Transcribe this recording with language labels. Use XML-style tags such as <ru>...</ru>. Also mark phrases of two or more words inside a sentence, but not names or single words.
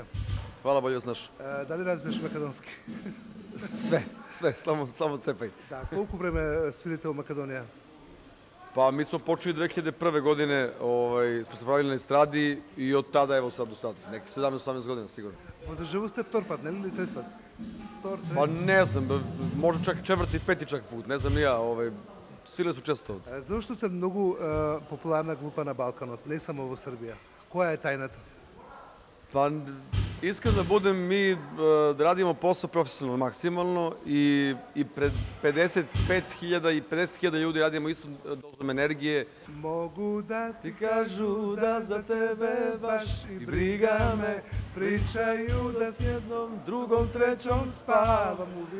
<sr>Hvala, bolje vas naš.</sr> <mk>Дали разбираш македонски?</mk> <sr>Sve, samo cepaj.</sr> <mk>Да, колку време свирите во Македонија?</mk> <sr>Pa mi smo počeli 2001. godine, smo se pravili na estradi i od tada evo sad do sad, neki 17-18 godina sigurno.</sr> <mk>Во Дежаву сте втор пат, нели или трет пат?</mk> <sr>Pa ne znam, možda čak četvrti, peti čak put, ne znam ni ja, svirali smo često ovdje.</sr> <mk>Зашто сте многу популарна група на Балканот, не само во Србија? Која е тајната?</mk> <sr>Pa iskreno da budem, mi radimo posao profesionalno, maksimalno i pred 55.000 i 50.000 ljudi radimo istu dozom energije. Mogu da ti kažu da za tebe baš i briga me, pričaju da s jednom, drugom, trećom spavam uvijek.</sr>